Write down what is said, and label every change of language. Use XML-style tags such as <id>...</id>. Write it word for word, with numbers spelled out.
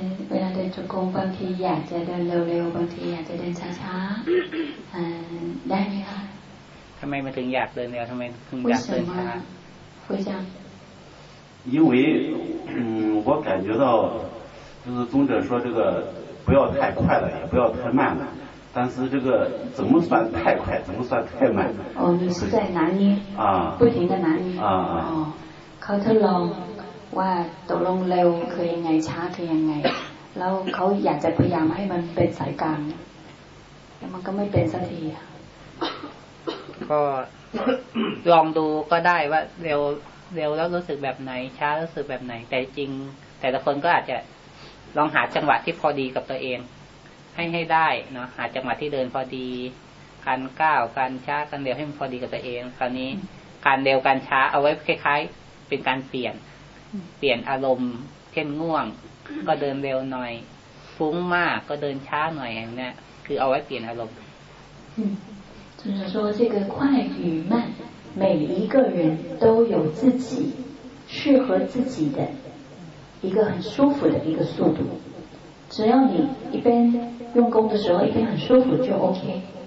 <th>เวลาเดินจงกรมบางทีอยากจะเดินเร็วๆบางทีอยากจะเดินช้าๆได้ไหมคะ ทำไมมันถึงอยากเดินเร็วทำไมถึงอยากเดินช้า</th> <zh>会这样因为嗯我感觉到就是宗者说这个不要太快了也不要太慢了但是这个怎么算太快怎么算太慢哦你是在拿捏啊不停的拿捏啊</zh> <th>哦เขาทดลองว่าตกลงเร็วคือยังไงช้าคือยังไงแล้วเขาอยากจะพยายามให้มันเป็นสายกลางแต่มันก็ไม่เป็นสักที ก็ลองดูก็ได้ว่าเร็วเร็วแล้วรู้สึกแบบไหนช้ารู้สึกแบบไหนแต่จริงแต่ละคนก็อาจจะลองหาจังหวะที่พอดีกับตัวเองให้ให้ได้เนาะหาจังหวะที่เดินพอดีการก้าวการช้าการเร็วให้มันพอดีกับตัวเองคราวนี้การเร็วการช้าเอาไว้คล้ายๆเป็นการเปลี่ยนเปลี่ยนอารมณ์เช่นง่วงก็เดินเร็วหน่อยฟุ้งมากก็เดินช้าหน่อยอย่างเนี้ยคือเอาไว้เปลี่ยนอารมณ์</th> <zh>就是说这个快与慢每一个人都有自己适合自己的一个很舒服的一个速度只要你一边用功的时候一边很舒服就 OK</zh>